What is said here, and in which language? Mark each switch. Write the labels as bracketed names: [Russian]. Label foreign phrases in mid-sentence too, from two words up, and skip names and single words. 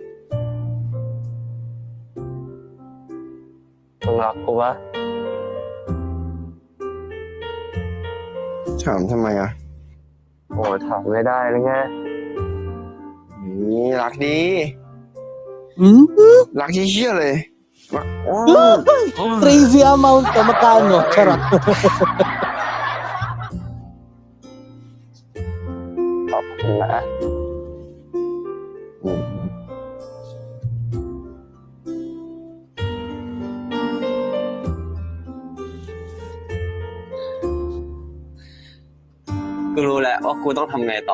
[Thai] มึงรักกูปะ ถามทำไมอ่ะ โอ้ถามไม่ได้เลยไง นี่รักดี Mm? รักเชี่ยๆเลยรักโอ้ย [English] Crazy amount to. [Filipino] Magkano? Charot. [Thai] ขอบคุณนะ กูรู้แล้วว่ากูต้องทำไงต่อ